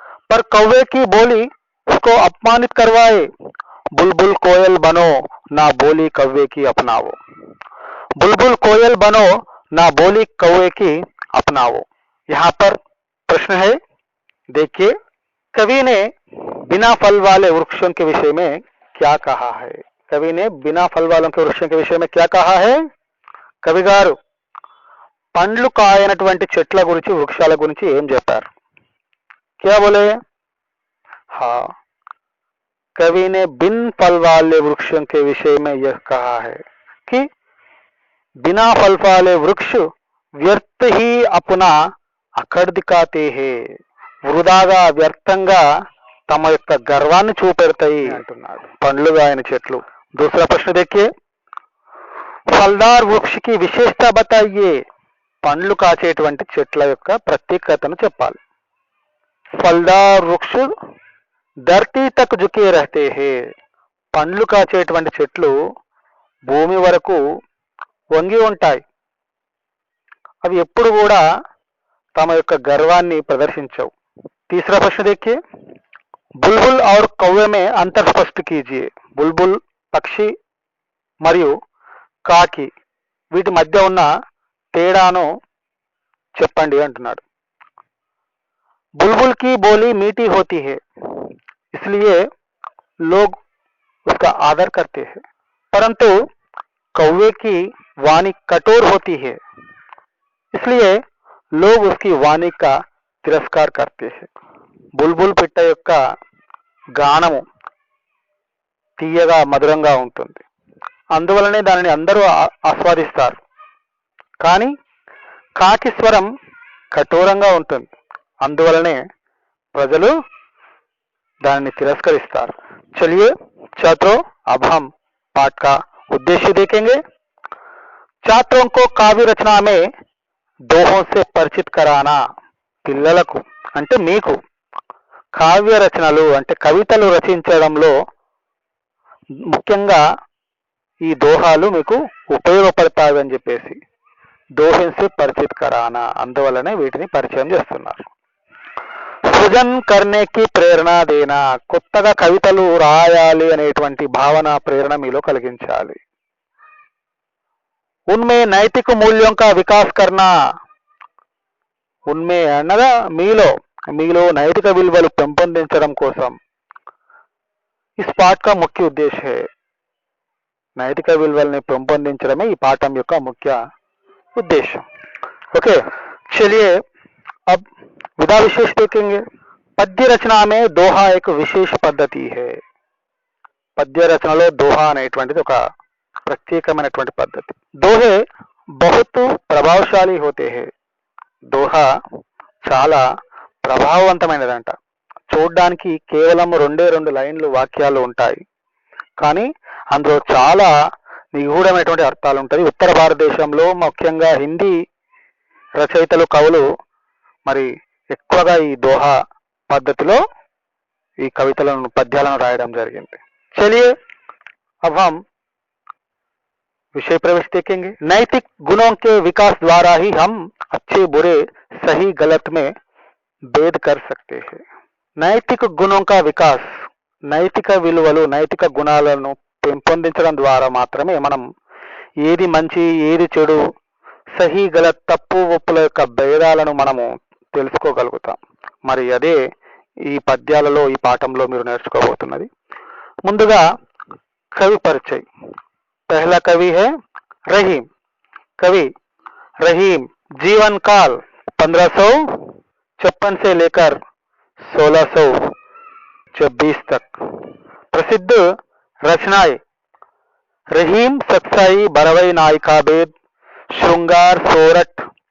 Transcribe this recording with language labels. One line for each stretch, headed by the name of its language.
Hindi: पर कौवे की बोली उसको अपमानित करवाए, बुलबुल कोयल बनो ना बोली कौवे की अपनाओ, बुलबुल कोयल बनो ना बोली कौवे की अपनाओ। यहाँ पर प्रश्न है, देखिए, कवि ने बिना फल वाले वृक्षों के विषय में क्या कहा है? कवि ने बिना फल वालों के वृक्षों के विषय में क्या कहा है?
Telugu: कवि गारू పండ్లు కాయనటువంటి చెట్ల గురించి వృక్షాల గురించి ఏం చెప్పారు?
Hindi: क्या बोले? हाँ, कवि ने बिन फल वाले वृक्षों के विषय में यह कहा है कि बिना फल वाले वृक्ष व्यर्थ ही अपना అకड़ दिखाते हैं,
Telugu: వృధాగా వ్యర్థంగా తమ యొక్క గర్వాన్ని చూపెడతాయి అంటున్నాడు పండ్లు కాయని చెట్లు।
Hindi: दूसरा प्रश्न देखिए, फलदार वृक्ष की विशेषता बताइए,
Telugu: పండ్లు కాచేటువంటి చెట్ల యొక్క ప్రత్యేకతను చెప్పాలి।
Hindi: ఫల్దార్ వృక్ష ధర్తీ తక్ జుకే రహతే హే,
Telugu: పండ్లు కాచేటువంటి చెట్లు భూమి వరకు వంగి ఉంటాయి, అవి ఎప్పుడు కూడా తమ యొక్క గర్వాన్ని ప్రదర్శించవు।
Hindi: तीसरा प्रश्न देखिए, बुलबुल और कौवे में अंतर स्पष्ट कीजिए, बुलबुल
Telugu: పక్షి మరియు కాకి వీటి మధ్య ఉన్న తేడాను చెప్పండి అంటున్నాడు।
Hindi: बुलबुल की बोली मीठी होती है इसलिए लोग उसका आदर करते हैं, परंतु कौवे की वाणी कठोर होती है इसलिए लोग उसकी वाणी का తిరస్కార करते हैं।
Telugu: బుల్బుల్ పిట్ట యొక్క గానము తీయగా మధురంగా ఉంటుంది, అందువలనే దానిని అందరూ ఆస్వాదిస్తారు, కానీ కాకి స్వరం కఠోరంగా ఉంటుంది, అందువలనే ప్రజలు దానిని తిరస్కరిస్తారు।
Hindi: चलिए छात्रों, अब हम पाठ का उद्देश्य देखेंगे। छात्रों को काव्य रचना में दोहों से परिचित कराना,
Telugu: పిల్లలకు అంటే మీకు కావ్య రచనలు అంటే కవితలు రచించడంలో ముఖ్యంగా ఈ దోహాలు మీకు ఉపయోగపడతాయని చెప్పేసి
Hindi: दोहे से परिचित कराना,
Telugu: అందువలనే వీటిని పరిచయం చేస్తున్నారు।
Hindi: సృజన్ करने की ప్రేరణ देना,
Telugu: కొత్తగా కవితలు రాయాలి అనేటువంటి భావన ప్రేరణ మీలో కలిగించాలి।
Hindi: उनमें नैतिक मूल्यों का विकास करना, उनमें
Telugu: అనగా మీలో నైతిక విలువలు పెంపొందించడం కోసం
Hindi: इस पाठ का मुख्य उद्देश्य है।
Telugu: నైతిక విలువల్ని పెంపొందించడమే ఈ పాఠం యొక్క ముఖ్య उद्देश्य।
Hindi: ओके, चलिए अब विधा विशेष देखेंगे। पद्य रचना में दोहा एक विशेष पद्धति है।
Telugu: पद्य రచనలో దోహా అనేటువంటిది ఒక ప్రత్యేకమైనటువంటి పద్ధతి।
Hindi: दोहे बहुत प्रभावशाली होते हैं,
Telugu: దోహా చాలా ప్రభావవంతమైనదంట। చూడడానికి కేవలం రెండే రెండు లైన్లు వాక్యాలు ఉంటాయి, కానీ అందులో చాలా నిగూఢమైనటువంటి అర్థాలు ఉంటాయి। ఉత్తర భారతదేశంలో ముఖ్యంగా హిందీ రచయితలు కవులు మరి ఎక్కువగా ఈ దోహా పద్ధతిలో ఈ కవితలను పద్యాలను రాయడం జరిగింది.
Hindi: चलिए अब हम विषय प्रवेश देखेंगे। नैतिक गुणों के विकास द्वारा ही हम अच्छे बुरे सही गलत में भेद कर सकते हैं। నైతిక గుణం కా వికాస్,
Telugu: నైతిక విలువలు నైతిక గుణాలను పెంపొందించడం ద్వారా మాత్రమే మనం ఏది మంచి ఏది చెడు, సహీ గలత్ తప్పు ఒప్పుల యొక్క భేదాలను మనము తెలుసుకోగలుగుతాం. మరి అదే ఈ పద్యాలలో ఈ పాఠంలో మీరు నేర్చుకోబోతున్నది.
Hindi: ముందుగా कवि परिचय। पहला कवि है रहीम। कवि रहीम जीवन काल 1556 से लेकर 1626 तक। प्रसिद्ध रचनाएं रहीम सत्साई बरवई नायिकाभेद श्रृंगार सोरठ।